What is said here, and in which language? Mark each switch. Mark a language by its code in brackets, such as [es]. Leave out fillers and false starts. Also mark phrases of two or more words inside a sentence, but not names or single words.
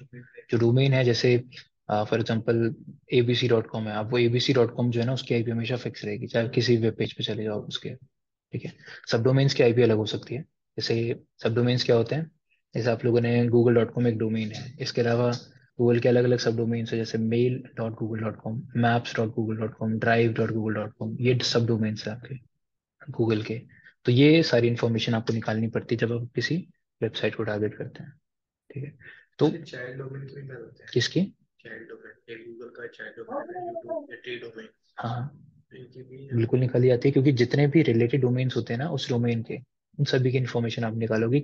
[hi] जो डोमेन है, जैसे [en] for example [hi] abc.com है, आप वो abc.com जो है ना, उसकी आईपी हमेशा फिक्स रहेगी, चाहे किसी [en] web page [hi] पे चले जाओ उसके। ठीक है, [en] sub domains [hi] की आईपी अलग हो सकती है। जैसे [en] sub domains [hi] क्या होते हैं, जैसे आप लोगों ने google.com एक डोमेन है, इसके अलावा गूगल के अलग अलग [en] sub domains [hi] है, जैसे mail.google.com, maps.google.com, drive.google.com, ये [en] sub domains [hi] है आपके गूगल के। तो ये सारी इंफॉर्मेशन आपको निकालनी पड़ती है जब आप किसी वेबसाइट को टारगेट करते हैं। ठीक है, तो [en] child domain [hi] की क्या होता है? किसकी? [en] child domain, [hi] एक गूगल का [en] child domain [hi] है, यूट्यूब या [en] T domain. [hi] हाँ हाँ, इनकी भी बिल्कुल निकाली जाती है, क्योंकि जितने भी [en] related domains [hi] होते हैं ना उस डोमेन के, उन सभी की इंफॉर्मेशन आप निकालोगे।